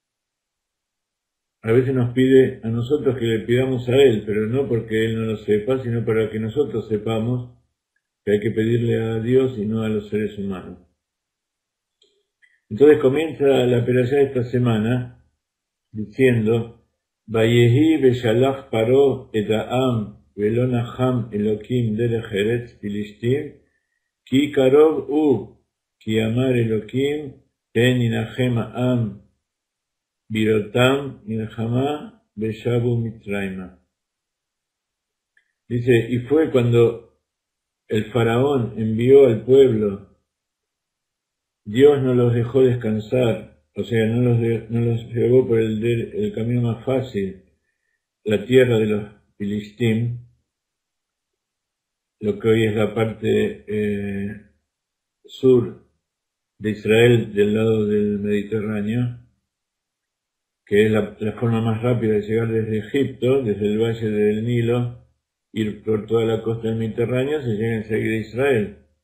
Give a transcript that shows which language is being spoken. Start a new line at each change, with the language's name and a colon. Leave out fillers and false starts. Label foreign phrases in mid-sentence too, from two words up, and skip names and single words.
Spanish: A veces nos pide a nosotros que le pidamos a Él, pero no porque Él no lo sepa, sino para que nosotros sepamos que hay que pedirle a Dios y no a los seres humanos. Entonces comienza la perashá de esta semana diciendo:
Hebrew: ויהי בשלח פרעה את העם ולא נחם אלוקים דרך ארץ פלשתים כי קרוב כי אמר אלוקים פן ינחם העם בראותם מלחמה ושבו מצרימה.
Spanish: Dice, y fue cuando el faraón envió al pueblo, Dios no los dejó descansar, o sea, no los llevó por el camino más fácil, la tierra de los Filistim, lo que hoy es la parte sur de Israel, del lado del Mediterráneo, que es la forma más rápida de llegar desde Egipto, desde el valle del Nilo, ir por toda la costa del Mediterráneo, se llega enseguida a Israel.